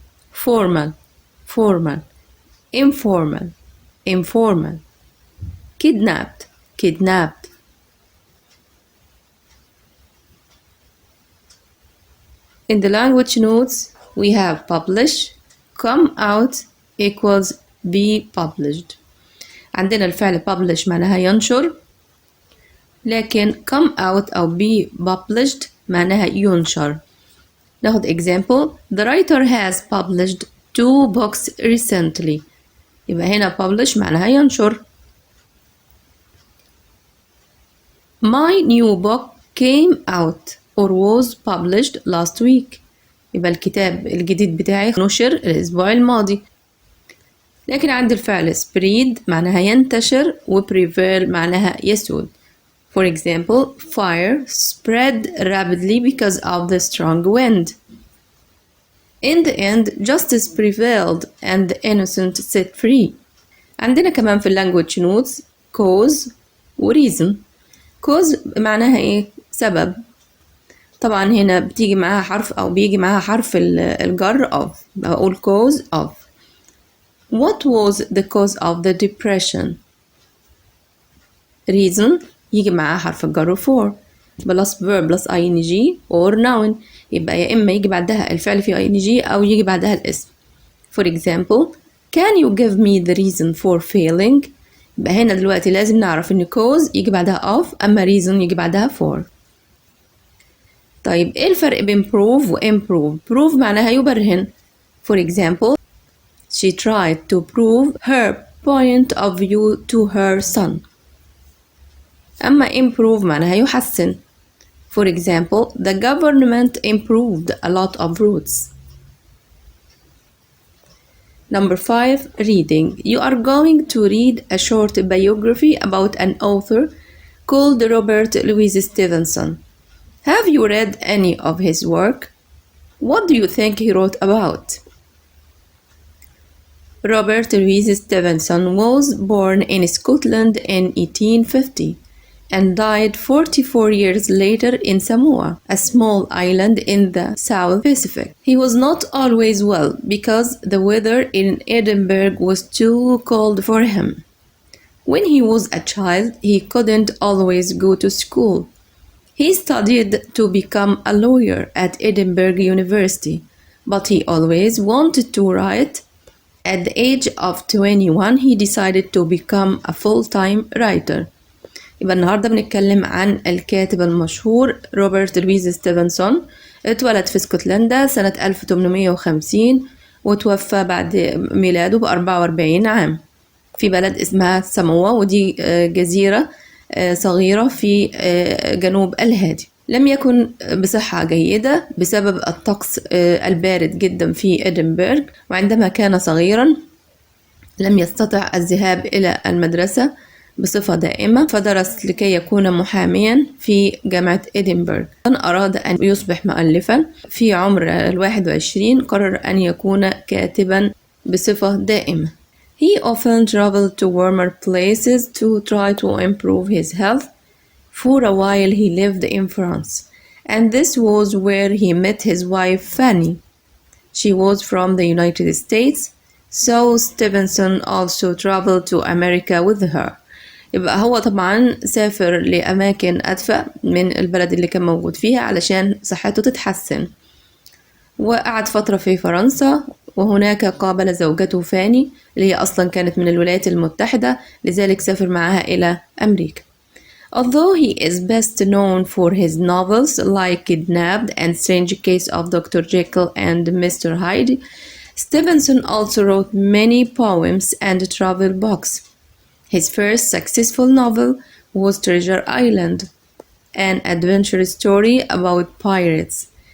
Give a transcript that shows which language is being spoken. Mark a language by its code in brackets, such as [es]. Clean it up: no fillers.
[en] Formal, formal. Informal, informal. Kidnapped, kidnapped. In the language notes we have publish, come out equals be published. [ar] عندنا الفعل publish معناها ينشر، لكن come out أو be published معناها ينشر. ناخد [en] example: The writer has published 2 books recently. [ar] يبقى هنا publish معناها ينشر. [en] My new book came out or was published last week. [ar] يبقى الكتاب الجديد بتاعي نشر الأسبوع الماضي. لكن عند الفعل spread معناها ينتشر و prevail معناها يسود. [en] For example, fire spread rapidly because of the strong wind. In the end, justice prevailed and the innocent set free. [ar] عندنا كمان في language notes cause و reason. cause معناها ايه؟ سبب. طبعا هنا بتيجي معاها حرف أو بيجي معاها حرف الجر of. بقول [en] cause of. What was the cause of the depression? Reason [ar] يجي معاه حرف الجر [en] for plus verb plus ing or noun. [ar] يبقى يا إما يجي بعدها الفعل فيه ing أو يجي بعدها الاسم. [en] For example, can you give me the reason for failing? [ar] يبقى هنا دلوقتي لازم نعرف إن cause يجي بعدها of، أما reason يجي بعدها for. طيب إيه الفرق بين prove و improve؟ prove معناها يبرهن. [en] For example, she tried to prove her point of view to her son. [ar] أما improve معناها يحسن. [en] For example, the government improved a lot of roads. Number 5, reading. You are going to read a short biography about an author called Robert Louis Stevenson. Have you read any of his work? What do you think he wrote about? Robert Louis Stevenson was born in Scotland in 1850 and died 44 years later in Samoa, a small island in the South Pacific. He was not always well because the weather in Edinburgh was too cold for him. When he was a child, he couldn't always go to school. He studied to become a lawyer at Edinburgh University, but he always wanted to write. At the age of 21, he decided to become a full-time writer. [ar] يبقى النهاردة بنتكلم عن الكاتب المشهور روبرت لويس ستيفنسون. اتولد في اسكتلندا سنة 1850 وتوفى بعد ميلاده ب44 عام في بلد اسمها ساموا، ودي جزيرة صغيرة في جنوب الهادي. لم يكن بصحة جيدة بسبب الطقس البارد جدا في إدنبرغ، وعندما كان صغيرا لم يستطع الذهاب إلى المدرسة بصفة دائمة، فدرس لكي يكون محاميا في جامعة إدنبرغ. أراد أن يصبح مؤلفا. في عمر 21 قرر أن يكون كاتبا بصفة دائمة. [en] He often traveled to warmer places to try to improve his health. For a while he lived in France, and this was where he met his wife Fanny. She was from the United States, so Stevenson also traveled to America with her. يبقى هو طبعا سافر لأماكن أدفأ من البلد اللي كان موجود فيها علشان صحته تتحسن، وقعد فترة في فرنسا، وهناك قابل زوجته فاني اللي هي أصلا كانت من الولايات المتحدة، لذلك سافر معها إلى أمريكا. Although he is best known for his novels like Kidnapped and Strange Case of Dr. Jekyll and Mr. Hyde, Stevenson also wrote many poems and travel books. His first successful novel was Treasure Island, an adventure story about pirates.